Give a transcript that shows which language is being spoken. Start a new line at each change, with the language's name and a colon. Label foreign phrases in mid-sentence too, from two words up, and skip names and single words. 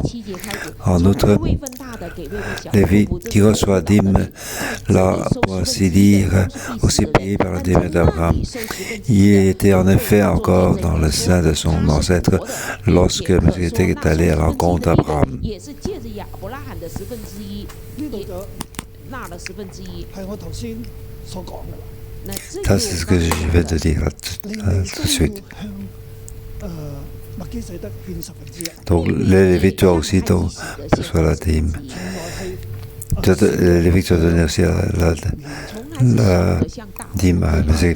French: En outre, Lévite qui reçoit la dîme, là, pour ainsi dire, aussi payé par la dîme d'Abraham. Il était en effet encore dans le sein de son ancêtre lorsque Melchizedek est allé à la rencontre d'Abraham.
Cantonese: 係我頭先所講嘅啦。
French: Ça, c'est ce que je vais te dire là, tout de suite. Donc, les Lévites doivent aussi percevoir la dîme. Les Lévites doivent donner aussi la dîme à Melchizedek.